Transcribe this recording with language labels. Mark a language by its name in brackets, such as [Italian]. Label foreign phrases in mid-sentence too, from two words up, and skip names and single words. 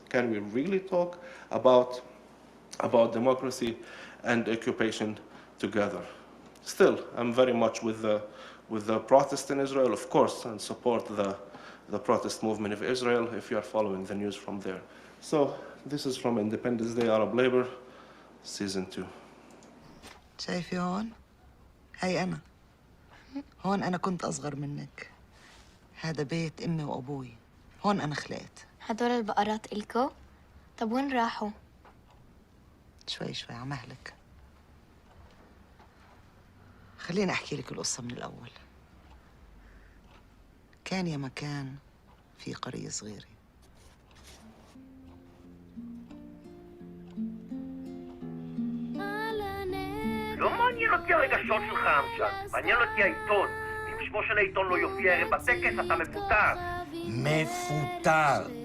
[English] Can we really talk about democracy and occupation together? Still, I'm very much with the protests in Israel, of course, and support the protest movement of Israel if you are following the news from there. So this is from Independence Day Arab Labor, Season 2. [Arabic] شايفي هون؟ هاي أنا. هون أنا كنت أصغر منك. هذا بيت أمي وأبوي. هون أنا خلقت. هدول البقرات إلكو؟ طب وين راحوا؟ شوي شوي عم أهلك. خليني أحكي لك القصة من الأول. كان يا مكان في قرية صغيرة. [Hebrew] לא מעניין אותי הרגשות שלך, אמצ'אד. מעניין אותי העיתון. אם שמו של העיתון לא יופיע ערב בטקס, אתה מפוטר. מפוטר.